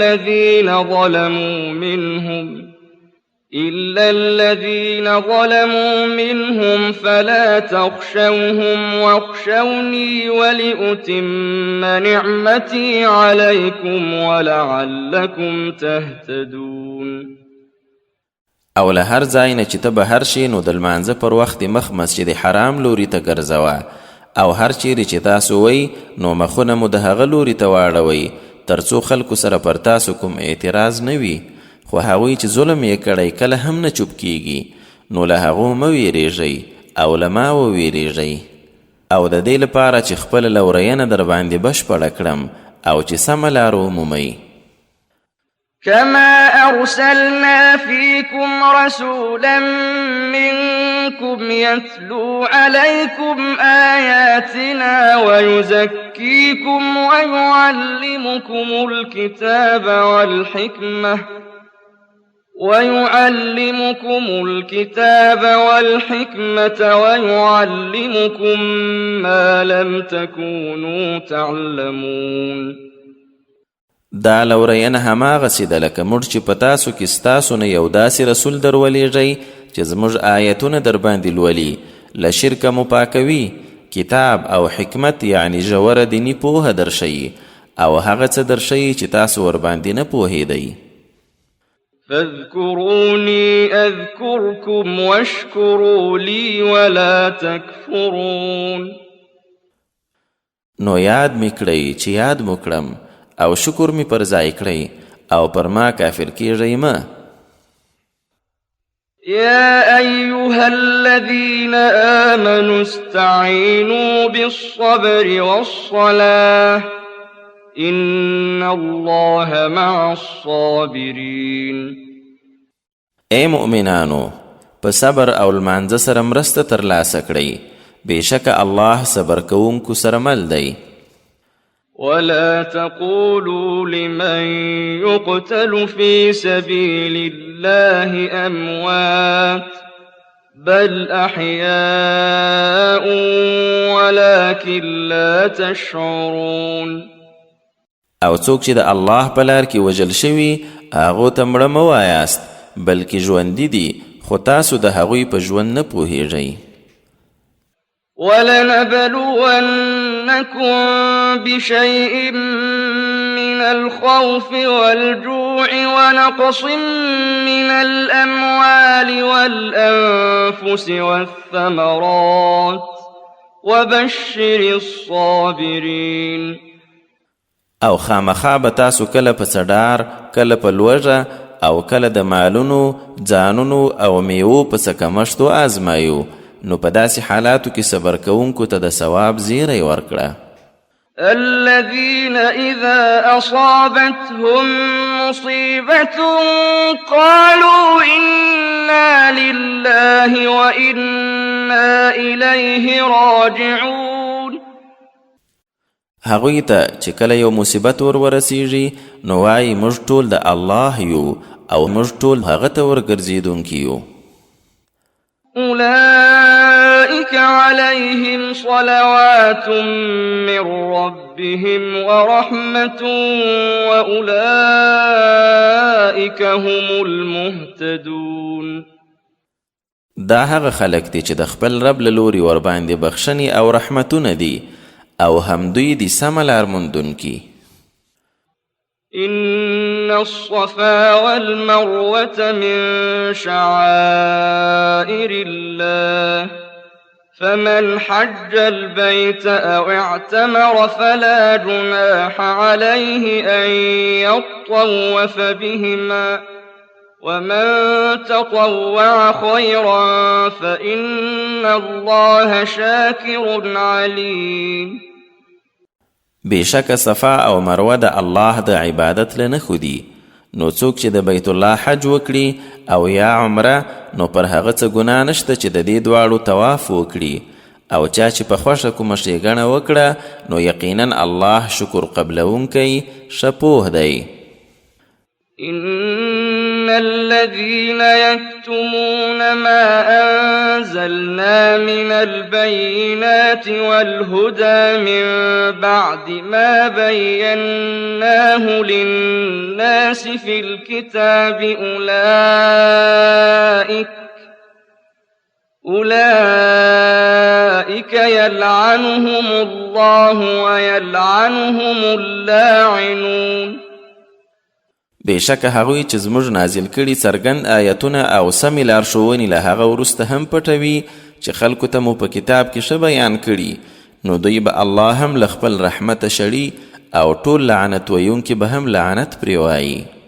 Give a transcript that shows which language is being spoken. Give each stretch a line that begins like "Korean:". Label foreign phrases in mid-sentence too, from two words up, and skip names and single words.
Arabic: الذين ظلموا منهم فلا تخشوهم واخشوني ولأتم نعمتي عليكم ولعلكم تهتدون.
Pashto: او له هر ځای نه چې ته بهر شي نو د لمانځه پر وخت مخ مسجد حرام لوري ته ګرځوه او هر چیرې چې تاسو وئ نو مخونه مو د هغه لوري ته واړوئ تر څو خلکو سره پر تاسو کوم اعتراض نه وي. خو هغوی چې ظلم یې کړی کله هم نه چوپ کیږي نو له هغو مه ویرېږئ او له ما وویرېږئ او د دې لپاره چې خپله لورینه در باندې بشپړه کړم او چې سمه لار ومومئ.
Arabic: كما أرسلنا فيكم رسولا منكم يتلو عليكم آياتنا ويزكيكم ويعلمكم الكتاب والحكمة ويعلمكم ما لم تكونوا تعلمون.
Pashto: دا لورینه هماغسې ده لکه موږ چې په تاسو کې ستاسو نه یو داسې رسول در ولیږئ چې زموږ آیتونه در باندې لولي له شرکه مو پاکوي کتاب او حکمت یعنی ژوره دیني پوهه در ښیي او هغه څه در ښیي چې تاسو ورباندې نه پوهېدئ.
Arabic: فاذكروني أذكركم واشكروا لي ولا تكفرون.
Pashto: نو یاد می کړئ چې یاد مو کړم او شکر می پر ځای کړئ او پر ما کافر کیږئ مه.
Arabic: يا أيها الذين آمنوا استعينوا بالصبر والصلاة إن الله مع الصابرين.
Pashto: اے مؤمنانو په صبر او لمانځه سره مرسته ترلاسه کړئ بېشکه الله صبر کوونکو سره مل دی.
Arabic: ولا تقولوا لمن يقتل في سبيل الله أموات بل أحياء ولكن لا تشعرون.
Pashto: او څوک چې د الله په لار کې وژل شوي هغو ته مړه مه وایاست بلکې ژوندي دي خو تاسو د هغوی په ژوند نه پوهیږئ.
Arabic: ولنبلونكم بشيء من الخوف والجوع ونقص من الأموال والأنفس والثمرات وبشر الصابرين.
Pashto: او خامخا به تاسو کله په څډار کله په لوږه او کله د مالونو ځانونو او میوو په څه کمښتو آزمایو نو په داسې حالاتو کې صبر کوونکو ته د ثواب زیری ورکړه.
Arabic: الذين إذا أصابتهم مصيبة قالوا إنا لله وإنا إليه راجعون.
Pashto: هغوی ته چې کله یو مصیبت ورسیږي نو وایي موږ ټول د الله یو او موږ ټول هغه ته ورګرځېدونکي یو.
Arabic: أولئك عليهم صلوات من ربهم ورحمة وأولئك هم المهتدون.
Pashto: دا هغه خلک دي چې د خپل رب له لوري ورباندې بخښنې او رحمتونه دي او همدوی دي سمه لار موندونکي.
Arabic: إن الصفا والمروة من شعائر الله فمن حج البيت أو اعتمر فلا جناح عليه أن يطوف بهما ومن تطوع خيرا فإن الله شاكر عليم.
Pashto: بېشکه صفا او مروه د الله د عبادت له نښو دي نو څوک چې د بیت الله حج وکړي او یا عمره نو پر هغه څه ګناه نشته چې د دې دواړو طواف وکړي او چا چې په خوښه کومه ښېګڼه وکړه نو یقینا الله شکر قبلونکی ښه پوه دی.
Arabic: إن الذين يكتمون ما أنزلنا من البينات والهدى من بعد ما بيناه للناس في الكتاب أولئك يلعنهم الله ويلعنهم اللاعنون.
Pashto: بېشکه هغوی چې زموږ نازل کړي څرګند آیتونه او سمې لارښوونې له هغه وروسته هم پټوي چې خلکو ته مو په کتاب کې ښه بیان کړي نو دوی به الله هم له خپل رحمته شړي او ټول لعنت ویونکي به هم لعنت پرې وایي.